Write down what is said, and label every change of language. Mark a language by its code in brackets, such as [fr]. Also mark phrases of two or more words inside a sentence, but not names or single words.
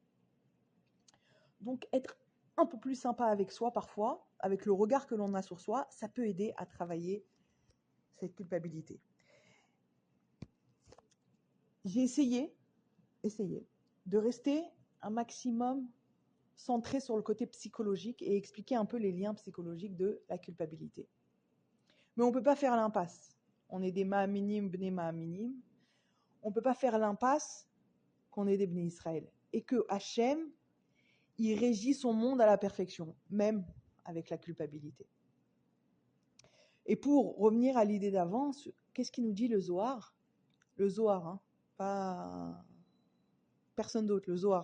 [fr] Donc, être un peu plus sympa avec soi parfois, avec le regard que l'on a sur soi, ça peut aider à travailler cette culpabilité. J'ai essayé de rester un maximum centré sur le côté psychologique et expliquer un peu les liens psychologiques de la culpabilité. Mais on ne peut pas faire l'impasse. On est des [he] מאמינים בני מאמינים. [fr] On ne peut pas faire l'impasse qu'on est des [he] בני ישראל. [fr] Et que Hachem, il régit son monde à la perfection, même avec la culpabilité. Et pour revenir à l'idée d'avant, qu'est-ce qu'il nous dit le Zohar ? Le Zohar, hein, pas personne d'autre, le Zohar.